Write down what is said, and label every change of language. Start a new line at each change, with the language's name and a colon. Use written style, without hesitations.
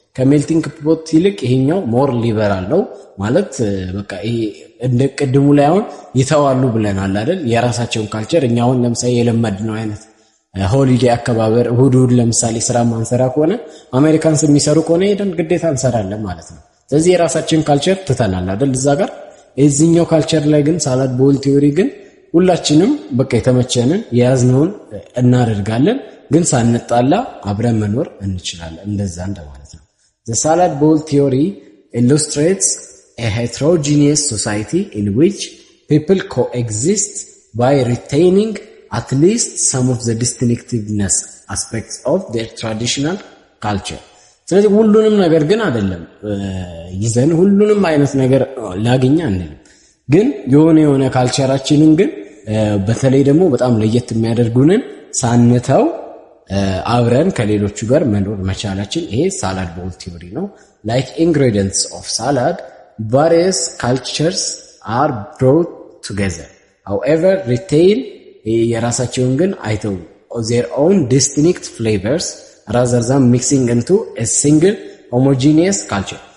Amharic: ከሜልቲንግ ፖት ይልቅ ይሄኛው ሞር ሊበራል ነው ማለት በቃ ይሄ እንደ ቅድሙ ላይ አሁን ይተዋሉ ብለናል አይደል? የራሳቸውን ካልቸር እኛ አሁን ለምሳሌ የለመድነው አይነት ሆሊዴ አከባበር እሁድ ለምሳሌ ስራ ማንሰራ ከሆነ አሜሪካንስ የሚሰሩ ከሆነ ሄደን ግዴታ እንሰራለን ማለት ነው። ስለዚህ የራሳችን ካልቸር ትተናል አይደል? እዛ ጋር እዚህኛው ካልቸር ላይ ግን ሳላድ ቦል ቲዮሪ ግን ሁላችንም በቃ የተመቸንን የያዝነውን እናደርጋለን፣ ግን ሳንጣላ አብረን መኖር እንችላለን። እንደዛ እንደማለት ነው።
English: The salad bowl theory illustrates a heterogeneous society in which people coexist by retaining at least some of the distinctiveness aspects of their traditional culture.
Amharic: ስለዚህ ሁሉንም ነገር ግን አይደለም ይዘን ሁሉንም አይነት ነገር ላገኛ አንልም፣ ግን የሆነ ካልቸራችንን ግን በተለይ ደግሞ በጣም ለየት የሚያደርጉንን ሳንተው አብረን ከሌሎቹ ጋር መኖር መቻላችን ይሄ ሳላድ ቦል ቲዮሪ ነው።
English: Like ingredients of salad, various cultures are brought together. However, retain
Amharic: የራሳቸውን ግን አይተው
English: their own distinct flavors rather than mixing into a single homogeneous culture.